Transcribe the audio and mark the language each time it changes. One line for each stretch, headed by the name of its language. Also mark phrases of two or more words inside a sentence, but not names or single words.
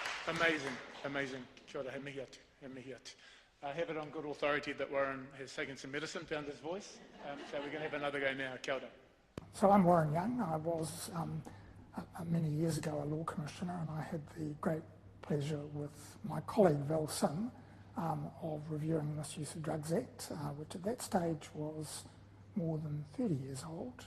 English: Amazing, amazing.
Māori: Kia ora, he mihi atu, he mihi atu.
English: I have it on good authority that Warren has taken some medicine, found his voice. So we're going to have another go now.
Māori: Kia ora.
English: So I'm Warren Young. I was many years ago a law commissioner, and I had the great pleasure with my colleague Val Sim of reviewing the Misuse of Drugs Act, which at that stage was more than 30 years old.